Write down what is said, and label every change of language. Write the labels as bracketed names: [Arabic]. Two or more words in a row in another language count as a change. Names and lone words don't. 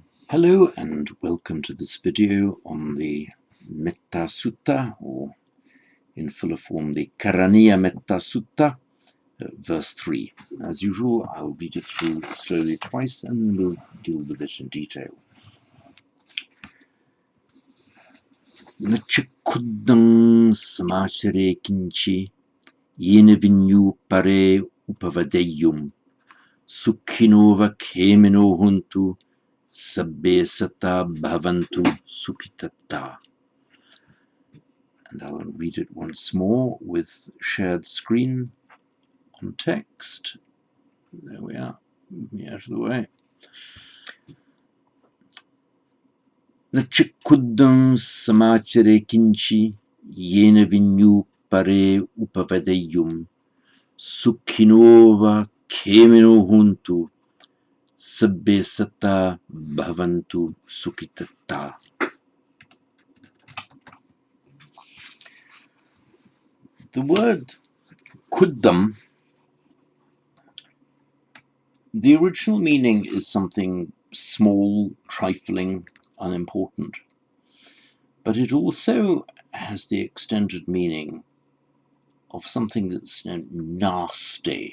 [English] Hello and welcome to this video on the Metta Sutta, or in fuller form the Karaniya Metta Sutta, verse 3. As usual, I'll read it through slowly twice and we'll deal with it in detail. [Pali] Nacha Kudum samachare kinchi yena vinyu pare upavadeyum sukhinova khemino huntu sabbe sata bhavantu Sukita. [English] And I'll read it once more with shared screen on text. There we are. Move me out of the way. [Pali] Nachikudam samachare kinchi yena vinyu pare upavadeyum sukhinova khemino huntu sabbe sata bhavantu Sukita. [English] The word Kudum, the original meaning is something small, trifling, unimportant. But it also has the extended meaning of something that's nasty.